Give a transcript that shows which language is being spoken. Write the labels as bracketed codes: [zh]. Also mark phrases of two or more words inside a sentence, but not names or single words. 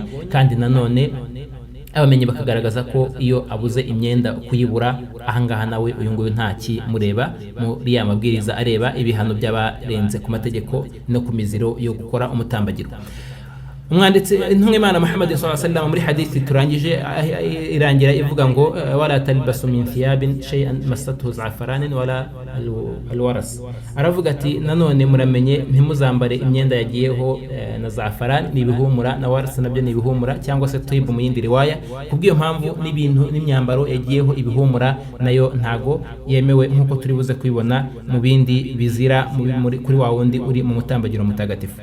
[rw] Kandi nanone abamenye bakagaragaza ko iyo abuze imyenda kuyibura, ahangaha nawe uyu nguyu ntaki mureba muri ya mabwiriza areba ibihano by'abarenze ku mategeko no ku miziro yo gukora umutambagiro. umwanditsi intumwa Imana Muhammad [ar] صلى الله عليه وسلم [rw] muri hadithi turangije irangira ivuga ngo [ar] ولا تلبسوا من ثياب شيئا مسته زعفران ولا الورس. [rw] Aravuga ati nanone muramenye ntimuzambare imyenda yagiyeho na za'faran n'ibihumura na waras nabyo n'ibihumura cyangwa se twibu mu yindi riwaya. Kubwiyo mpamvu n'ibintu n'imyambaro yagiyeho ibihumura nayo ntago yemewe nkuko turi buze kwibona mu bindi bizira kuri wa wundi uri mu mutambagiro mutagatifu.